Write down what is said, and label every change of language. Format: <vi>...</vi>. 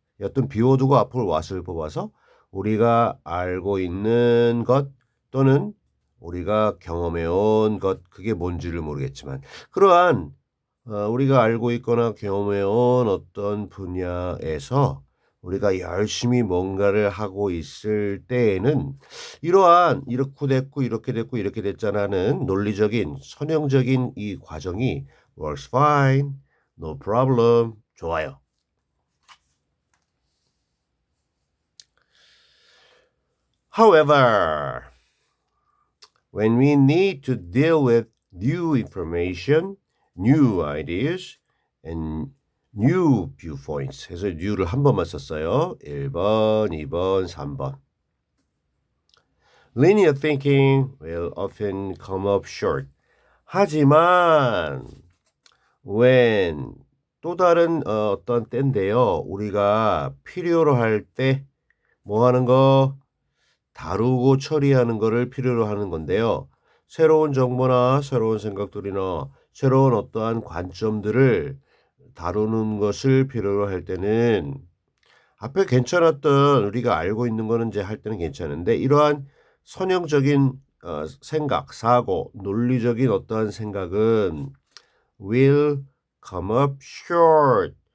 <ko>어떤 비워두고 앞으로 what을 뽑아서 우리가 알고 있는 것 또는 우리가 경험해온 것 그게 뭔지를 모르겠지만 그러한 우리가 알고 있거나 경험해온 어떤 분야에서 우리가 열심히 뭔가를 하고 있을 때에는 이러한 이렇게 됐고 이렇게 됐고 이렇게 됐잖아는 논리적인 선형적인 이 과정이</ko> <en>works fine, no problem,</en> <ko>좋아요.</ko> <en>However, when we need to deal with new information, new ideas, and new viewpoints 해서 new를</en> <ko>한 번만 썼어요. 1번, 2번, 3번.</ko> <en>Linear thinking will often come up short.</en> <ko>하지만 when 또 다른 어떤 때인데요. 우리가 필요로 할 때 뭐 하는 거? 다루고 처리하는 거를 필요로 하는 건데요. 새로운 정보나 새로운 생각들이나 새로운 어떠한 관점들을 다루는 것을 필요로 할 때는 앞에 괜찮았던 우리가 알고 있는 거는 이제 할 때는 괜찮은데 이러한 선형적인 생각, 사고, 논리적인 어떠한 생각은</ko> <en>will come up short.</en>